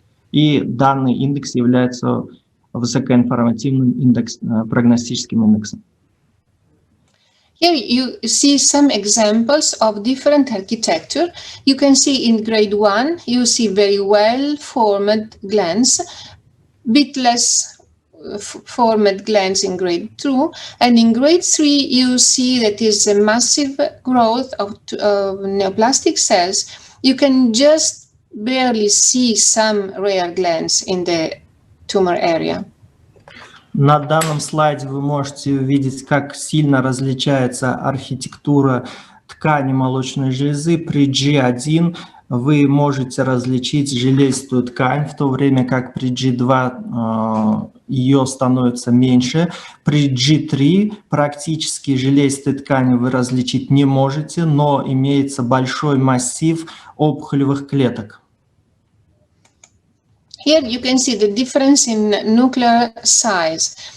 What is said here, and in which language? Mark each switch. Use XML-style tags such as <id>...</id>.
<ru>И данный индекс является высокоинформативным прогностическим индексом.</ru> <en>Here you see some examples of different architecture. You can see in grade 1, you see very well-formed glands, bit less formed glands in grade 2, and in grade 3 you see that is a massive growth of neoplastic cells. You can just barely see some rare glands in the tumor area.</en> <ru>На данном слайде вы можете увидеть, как сильно различается архитектура ткани молочной железы. При G1 вы можете различить железистую ткань, в то время как при G2 ее становится меньше. При G3 практически железистой ткани вы различить не можете, но имеется большой массив опухолевых клеток.</ru> <en>Here you can see the difference in nuclear size.</en>